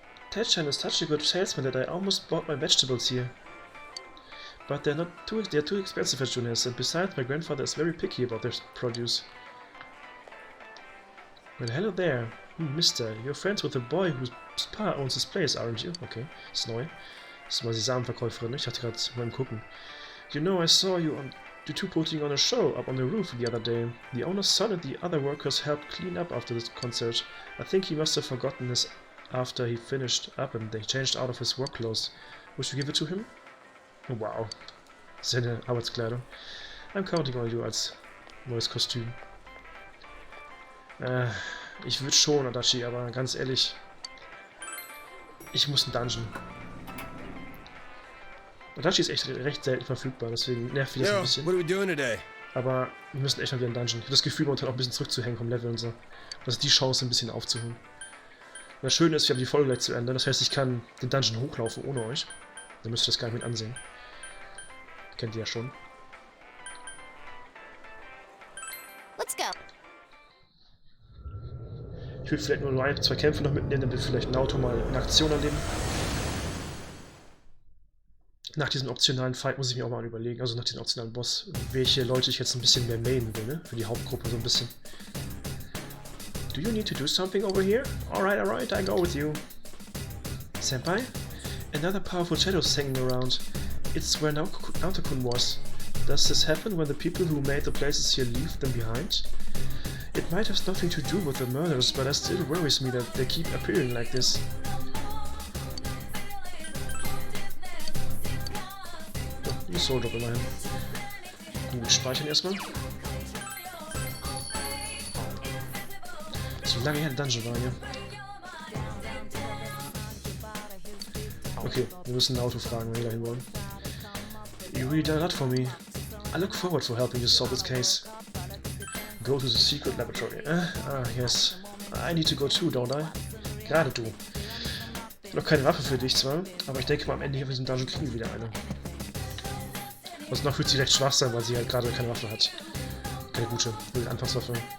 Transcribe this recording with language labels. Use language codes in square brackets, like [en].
[en] Tedshine is such a good salesman that I almost bought my vegetables here. But they're too expensive at Junes, and besides, my grandfather is very picky about their produce. Well, hello there. Mister, you're friends with the boy whose pa owns this place, aren't you? [de] Okay, ist neu. Das war die Samenverkäuferin, ich dachte gerade beim Gucken. [en] You know, I saw you two putting on a show up on the roof the other day. The owner's son and the other workers helped clean up after the concert. I think he must have forgotten this after he finished up and they changed out of his work clothes. Would you give it to him? Oh, wow. [de] Seine Arbeitskleidung. [en] I'm counting on you [de] als neues Kostüm. Ich würde schon, Adachi, aber ganz ehrlich, ich muss einen Dungeon. Adachi ist echt recht selten verfügbar, deswegen nervt mich das ein bisschen. [en] What are we doing today? [de] Aber wir müssen echt mal wieder einen Dungeon. Ich habe das Gefühl, momentan auch ein bisschen zurückzuhängen vom Level und so. Das ist die Chance, ein bisschen aufzuholen. Und das Schöne ist, wir haben die Folge gleich zu Ende. Das heißt, ich kann den Dungeon hochlaufen ohne euch. Dann müsst ihr das gar nicht mit ansehen. Kennt ihr ja schon. [en] Let's go. [de] Ich würde vielleicht nur ein, zwei Kämpfe noch mitnehmen, damit wir vielleicht Naoto mal in Aktion erleben. Nach diesem optionalen Fight muss ich mir auch mal überlegen, also nach diesem optionalen Boss, welche Leute ich jetzt ein bisschen mehr mainen will, ne? Für die Hauptgruppe so ein bisschen. [en] Do you need to do something over here? Alright, I go with you. Senpai? Another powerful shadow is hanging around. It's where Naoto-kun was. Does this happen when the people who made the places here leave them behind? It might have nothing to do with the murders, but it still worries me that they keep appearing like this. [de] Die Soul Drop immerhin. Gut, speichern erstmal. So lange her der Dungeon war hier. Okay, wir müssen ein Auto fragen, wenn wir dahin wollen. [en] You really done a lot for me. I look forward to helping you solve this case. Go to the secret laboratory. Yes. I need to go too, don't I? [de] Gerade du. Noch keine Waffe für dich zwar, aber ich denke mal am Ende hier für diesen Dungeon kriegen wir wieder eine. Also noch wird sie recht schwach sein, weil sie halt gerade keine Waffe hat. Keine gute Anfangswaffe.